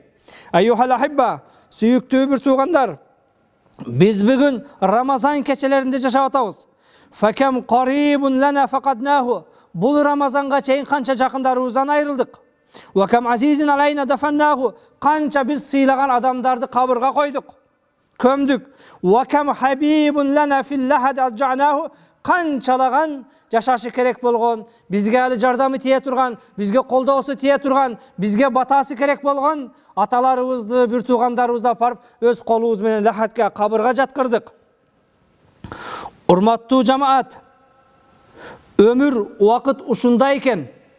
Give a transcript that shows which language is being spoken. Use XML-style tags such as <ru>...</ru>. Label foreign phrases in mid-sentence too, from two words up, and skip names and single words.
<ar>أيها الأحبة,</ar> <ky>сүйүктүү бир туугандар, биз бүгүн Рамазан кечелеринде жашап атабыз.</ky> <ar>فكم قريب لنا فقدناه.</ar> <ky>Бул Рамазанга чейин канча жакындарыбыздан айрылдык.</ky> <ar>وكم عزيز علينا دفناه.</ar> <ky>Канча биз сыйлаган адамдарды кабырга койдук, көмдүк.</ky> <ar>وكم حبيب لنا في اللحد أضجعناه.</ar> <ky>Канчалаган жашашы керек болгон, бизге али жардамы тие турган, бизге колдоосу тие турган, бизге батасы керек болгон аталарыбызды, бир туугандарыбызды апарып өз колубуз менен лахатка, кабырга жаткырдык. Урматтуу жамаат, өмүр, убакыт ушундай экен.</ky>